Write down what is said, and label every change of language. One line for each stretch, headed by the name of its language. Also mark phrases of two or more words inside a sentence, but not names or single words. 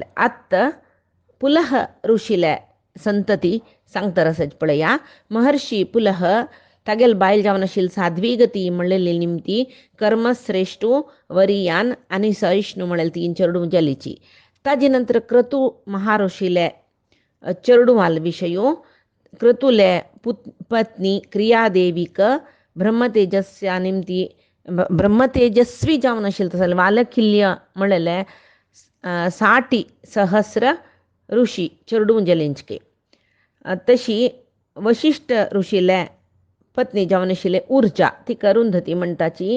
Konkani: आत्त पुलह ऋषीले संतती सांगता रसच पळया. महर्षी पुलह तागेल बायल जावन आशिल्ली साध्वी गती म्हणलेली निमती कर्मश्रेष्ठू वरियान आनी सहिष्णू म्हळेल 3 चरडू जालीची. ताजे नंतर क्रतू महाऋषीले चरडूवाल विषयो. क्रतुले पत्नी क्रियादेवीक ब्रह्मतेजस्या निमती ब्रह्मतेजस्वी जावन आशिल्लो तसले वालकिल्य म्हळेले 60 सहस्र ऋषी चरडू जालींचके. तशी वशिष्ठ ऋषीले पत्नी जावन आशिल्ले उर्जा ती अरुंधती म्हणटाची.